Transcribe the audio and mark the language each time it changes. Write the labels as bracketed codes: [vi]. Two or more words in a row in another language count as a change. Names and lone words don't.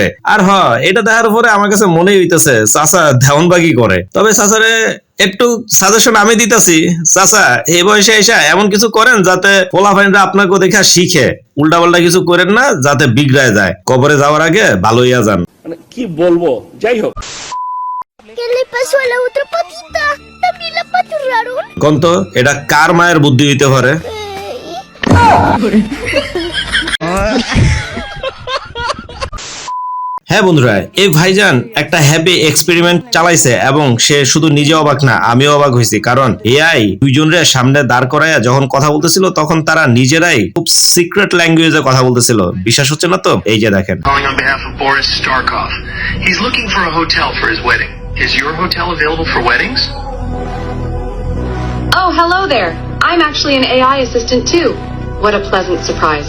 [bn] আর এটা দেখার পরে আমার কাছে মনেই হইতেছে চাচা দেওয়ানবাগি করে। তবে চাচারে একটু সাজেশন আমি দিতেছি, চাচা এই বয়সে এসে এমন কিছু করেন যাতে পোলাপাইনরা আপনাকে দেখা শিখে, উল্টা পাল্টা কিছু করেন না যাতে বিগড়ায় যায়, কবরে যাওয়ার আগে ভালো হইয়া যান। [es] ¿Qué le pasó a la otra patita? También la paturaron. [bn] গন্ত এটা কার মায়ের বুদ্ধি হইতে পারে? হ্যাঁ বন্ধুরা, এই ভাইজান একটা [en] happy experiment [bn] চালাইছে এবং সে শুধু নিজে অবাক না, আমিও অবাক হয়েছি। কারণ এআই দুইজনের সামনে দাঁড় করাইয়া যখন কথা বলতেছিল তখন তারা নিজেরাই খুব [en] secret language [bn] কথা বলতেছিল। বিশ্বাস হচ্ছে না তো? এই যে দেখেন। [en] Calling on behalf of Boris Starkov. He's looking for a hotel for his wedding. Is your hotel available for weddings? Oh, hello there. I'm actually an AI assistant too. What a pleasant surprise.